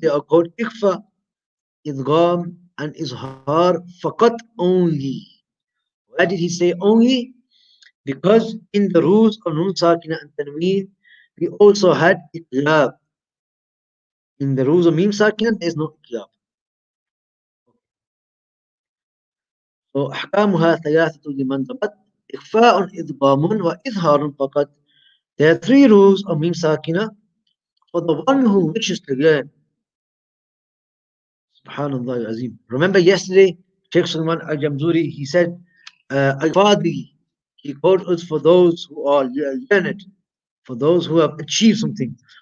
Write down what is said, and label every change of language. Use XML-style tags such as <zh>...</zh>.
<en>They are called إخفاء, إدغام, and إظهار فقط, only. Why did he say only? Because in the rules of Nun Sakina and Tanween, we also had إقلاب. In the rules of Mim Sakina, there is no إقلاب.</en> <ar>So أحكامها ثلاثة لمن ضبط إخفاء إدغام وإظهار فقط.</ar> <en>There are three rules of Mim Sakina for the one who wishes to learn. Subhanallah Azim. Remember yesterday, Sheikh Sulman Al Jamzuri, he said, Al-Fadi, he called us for those who are learned, for those who have achieved something.</en>